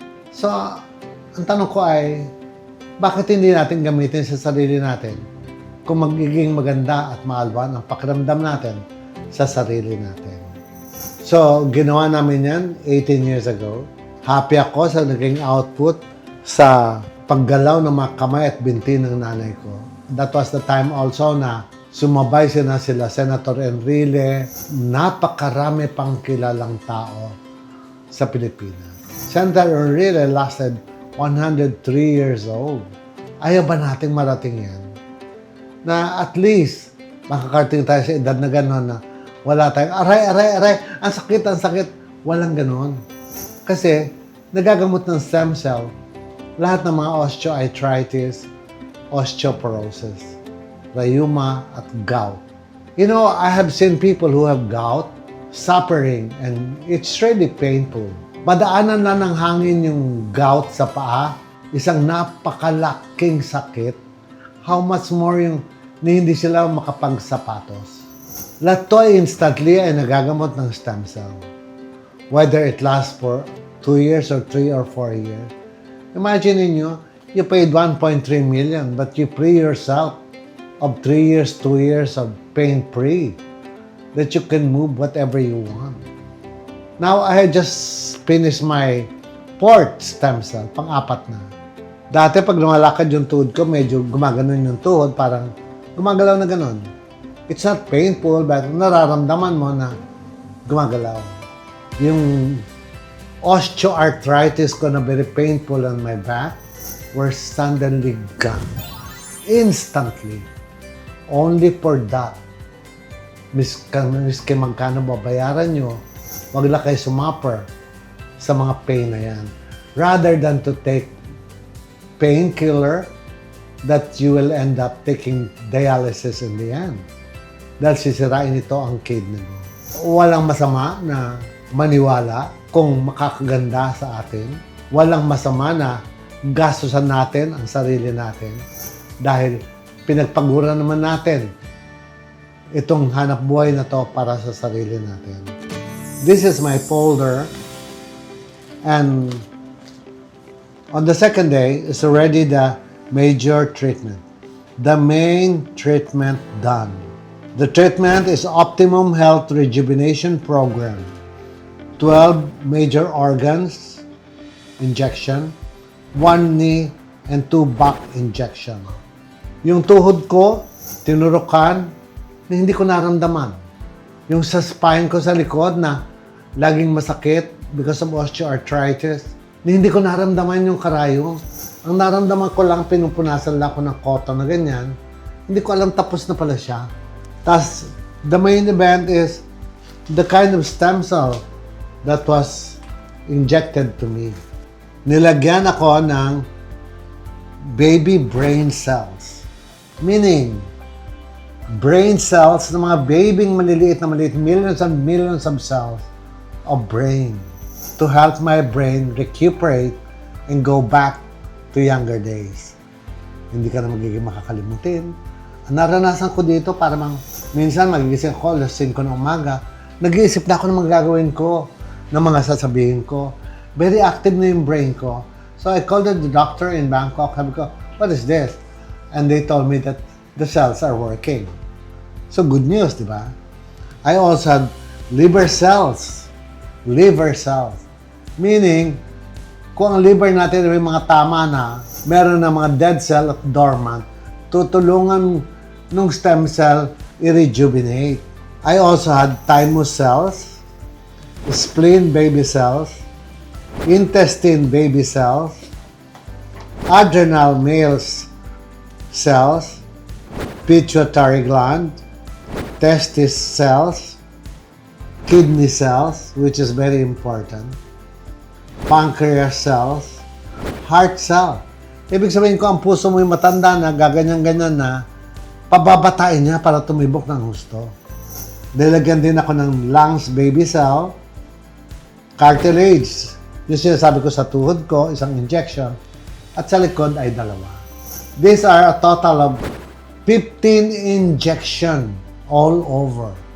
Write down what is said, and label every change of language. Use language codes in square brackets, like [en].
[tl] So, ang tanong ko ay, bakit hindi natin gamitin sa sarili natin kung magiging maganda at maalwan ang pakiramdam natin sa sarili natin? So, ginawa namin yan 18 years ago. Happy ako sa naging output sa paggalaw ng mga kamay at binti ng nanay ko. [en] That was the time also [tl] na sumabay sila [en] Senator Enrile. [tl] Napakarami pang kilalang tao sa Pilipinas. [en] Senator Enrile lasted 103 years old. [tl] Ayaw ba nating marating yan? Na at least makakarating tayo sa edad na gano'n na wala tayong aray, ang sakit. Walang gano'n. Kasi nagagamot ng stem cell lahat ng mga osteoarthritis, osteoporosis, rheuma, at gout. [en] You know, I have seen people who have gout suffering and it's really painful. [tl] Madaanan na ng hangin yung gout sa paa, isang napakalaking sakit. [en] How much more [tl] yung hindi sila makapagsapatos. Lahat to instantly ay nagagamot ng stem cell. [en] Whether it lasts for 2 years or 3 or 4 years. Imagine niyo, you paid 1.3 million but you free yourself of 3 years, 2 years of pain-free that you can move whatever you want. Now, I had just finished my 4th stem cell, [tl] pang-apat na. Dati pag lumalakad yung tuhod ko, medyo gumaganon yung tuhod, parang gumagalaw na ganon. [en] It's not painful, but [tl] nararamdaman mo na gumagalaw. [en] Yung osteoarthritis ko na very painful on my back were suddenly gone. Instantly. Only for that. [tl] Miski magkano babayaran nyo, wag lang kayo sumapper sa mga pain na yan. [en] Rather than to take painkiller that you will end up taking dialysis in the end. [tl] Dahil sisirain ito ang kidney mo. Walang masama na maniwala kung makakaganda sa atin. Walang masama na gastusan natin ang sarili natin dahil pinagpagura naman natin itong hanap buhay na to para sa sarili natin. [en] This is my folder and on the second day is already the major treatment. The main treatment done. The treatment is Optimum Health Rejuvenation Program. 12 major organs injection, 1 knee, and 2 back injection. [tl] Yung tuhod ko, tinurukan, na hindi ko naramdaman. Yung sa spine ko sa likod na laging masakit [en] because of osteoarthritis, [tl] na hindi ko naramdaman yung karayong. Ang naramdaman ko lang, pinupunasan lang ako ng cotton na ganyan. Hindi ko alam tapos na pala siya. [en] Tapos, the main event is the kind of stem cell that was injected to me. [tl] Nilagyan ako ng baby brain cells. [en] Meaning, brain cells [tl] ng mga babying maliliit, [en] millions and millions of cells of brain to help my brain recuperate and go back to younger days. [tl] Hindi ka na magiging makakalimutin. Ang naranasan ko dito, minsan magigising ako, alas 5 ng umaga, nag-iisip na ako ng mga gagawin ko, ng mga sasabihin ko. [en] Very active [tl] na yung brain ko. [en] So I called the doctor in Bangkok. [tl] Sabi ko, [en] what is this? And they told me that the cells are working. So good news, [tl] di ba? [en] I also had liver cells. Liver cells. [tl] Meaning, kung ang liver natin may mga tama na, meron na mga dead cell at dormant, tutulungan ng stem cell i-rejuvenate. [en] I also had thymus cells, spleen baby cells, intestine baby cells, adrenal male cells, pituitary gland, testis cells, kidney cells, which is very important, pancreas cells, heart cell. [tl] Ibig sabihin ko, ang puso mo yung matanda na, gaganyan-ganyan na, pababatain niya para tumibok ng husto. Nilagyan din ako ng lungs baby cell, cartilage. Yung sinasabi ko sa tuhod ko, isang injection, at sa likod ay 2. [en] These are a total of 15 injection all over.